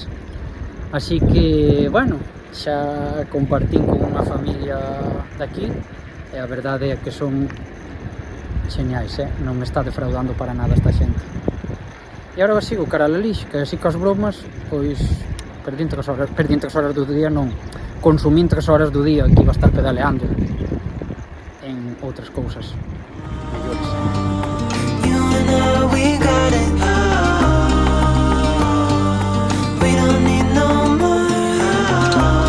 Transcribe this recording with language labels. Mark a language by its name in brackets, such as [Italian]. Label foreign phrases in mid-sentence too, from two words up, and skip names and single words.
[Galician] Así que, bueno, xa compartín con unha familia daqui e a verdade é que son xeñais, non me está defraudando para nada esta xente. E agora sigo cara a Lalix, que así cos bromas, pois perdín 3 horas do día, non, consumín 3 horas do día que iba a estar pedaleando en outras cousas mellores. [English] We got it. We don't need no more.